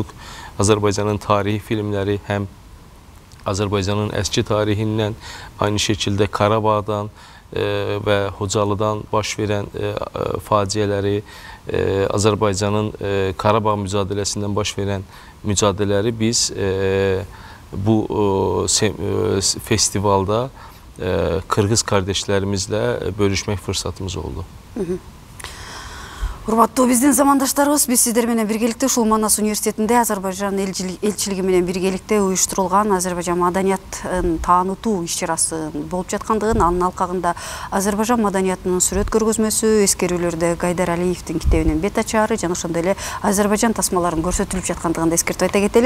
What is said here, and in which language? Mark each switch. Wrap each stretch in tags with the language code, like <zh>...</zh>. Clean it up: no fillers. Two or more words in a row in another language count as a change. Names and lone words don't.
<tr>Azerbaycan'ın tarihi filmleri hem Azerbaycan'ın eski tarihinden, aynı şekilde Karabağ'dan ve Hocalı'dan baş veren faciaları, Azerbaycan'ın Karabağ mücadelesinden baş veren mücadeleleri biz bu festivalda Kırgız kardeşlerimizle bölüşmek fırsatımız oldu.</tr> <ky>Урматтуу биздин замандаштарыбыз, биз сиздер менен биргеликте ушул Манас университетинде Азербайжан элчилиги менен биргеликте уюштурулган Азербайжан маданиятын таанытуу иш-чарасы болуп жаткандыгын, анын алкагында Азербайжан маданиятынын сүрөт көргөзмөсү, эскерүүлөрдө Гайдар Алиевдин китебинин бет ачары жана ошондой эле Азербайжан тасмаларын көрсөтүлүп жаткандыгын да эскертип айта кетели.</ky>